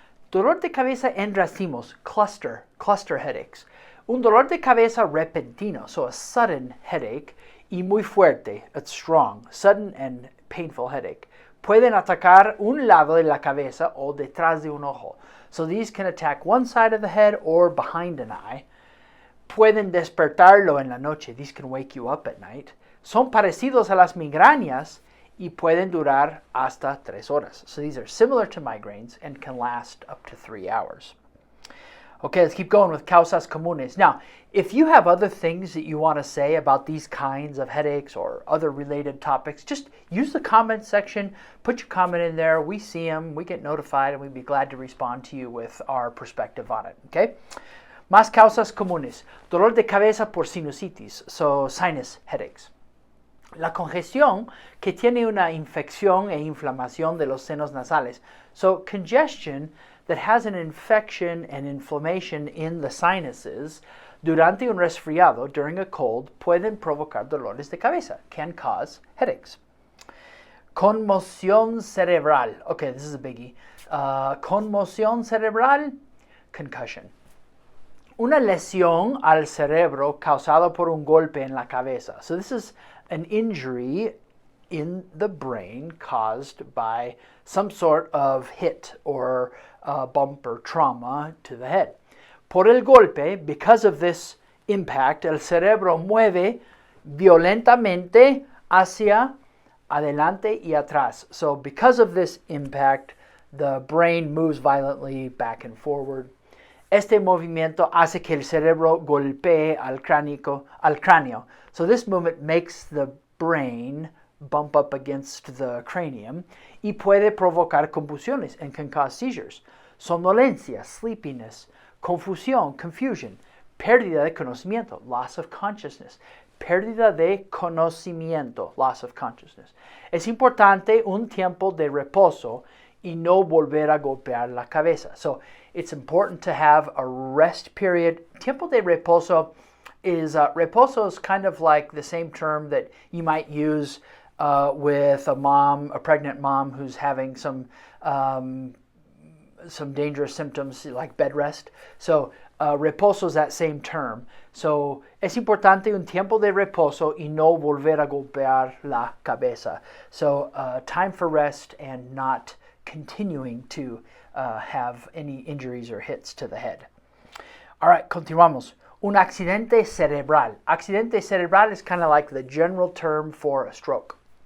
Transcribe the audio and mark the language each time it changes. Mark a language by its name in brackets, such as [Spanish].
[Spanish] Dolor de cabeza en racimos, [English] cluster headaches. [Spanish] Un dolor de cabeza repentino, [English] so a sudden headache, [Spanish] y muy fuerte, [English] it's strong, sudden and painful headache. [Spanish] Pueden atacar un lado de la cabeza o detrás de un ojo. [English] So these can attack one side of the head or behind an eye. [Spanish] Pueden despertarlo en la noche. [English] These can wake you up at night. [Spanish] Son parecidos a las migrañas y pueden durar hasta 3 horas. [English] So these are similar to migraines and can last up to 3 hours. Okay, let's keep going with [Spanish] causas comunes. [English] Now, if you have other things that you want to say about these kinds of headaches or other related topics, just use the comment section, put your comment in there. We see them, we get notified, and we'd be glad to respond to you with our perspective on it, okay? [Spanish] Más causas comunes. Dolor de cabeza por sinusitis, [English] so sinus headaches. [Spanish] La congestión que tiene una infección e inflamación de los senos nasales. [English] So congestion that has an infection and inflammation in the sinuses [Spanish] durante un resfriado, [English] during a cold, [Spanish] pueden provocar dolores de cabeza, [English] can cause headaches. Conmoción cerebral. Okay, this is a biggie. Conmoción cerebral, concussion. [Spanish] Una lesión al cerebro causada por un golpe en la cabeza. [English] So this is an injury in the brain caused by some sort of hit or bump or trauma to the head. [Spanish] Por el golpe, [English] because of this impact, [Spanish] el cerebro mueve violentamente hacia adelante y atrás. [English] So because of this impact, the brain moves violently back and forward. [Spanish] Este movimiento hace que el cerebro golpee al cráneo. [English] So this movement makes the brain bump up against the cranium [Spanish] y puede provocar convulsiones [English] and can cause seizures. [Spanish] Somnolencia, sleepiness, confusión, confusion, pérdida de conocimiento, [English] loss of consciousness, [Spanish] pérdida de conocimiento, loss of consciousness. Es importante un tiempo de reposo y no volver a golpear la cabeza. [English] So it's important to have a rest period. [Spanish] Tiempo de reposo [English] is reposo is kind of like the same term that you might use with a pregnant mom who's having some dangerous symptoms like bed rest. So reposo is that same term. [Spanish] So es importante un tiempo de reposo y no volver a golpear la cabeza. [English] So time for rest and not continuing to have any injuries or hits to the head. All right, continuamos. [Spanish] Un accidente cerebral. [English] Accidente cerebral is kind of like the general term for a stroke.